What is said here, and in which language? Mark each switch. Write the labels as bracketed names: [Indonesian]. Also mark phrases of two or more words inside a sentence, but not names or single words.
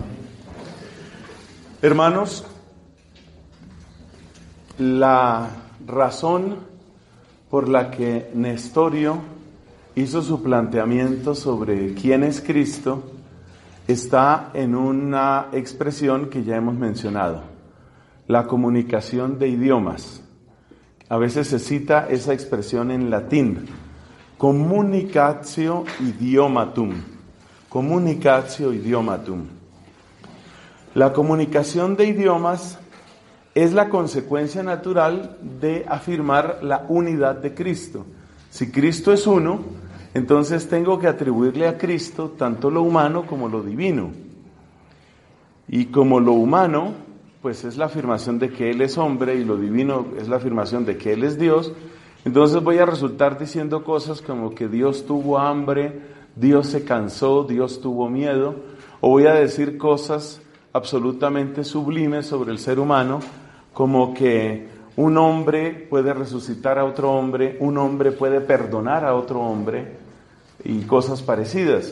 [Spanish] Hermanos, la razón por la que Nestorio hizo su planteamiento sobre quién es Cristo está en una expresión que ya hemos mencionado, la comunicación de idiomas. A veces se cita esa expresión en latín, [Latin] communicatio idiomatum. Comunicatio idiomatum. [Spanish] La comunicación de idiomas es la consecuencia natural de afirmar la unidad de Cristo. Si Cristo es uno, entonces tengo que atribuirle a Cristo tanto lo humano como lo divino. Y como lo humano, pues es la afirmación de que Él es hombre, y lo divino es la afirmación de que Él es Dios, entonces voy a resultar diciendo cosas como que Dios tuvo hambre, Dios se cansó, Dios tuvo miedo, o voy a decir cosas absolutamente sublimes sobre el ser humano, como que un hombre puede resucitar a otro hombre, un hombre puede perdonar a otro hombre, y cosas parecidas.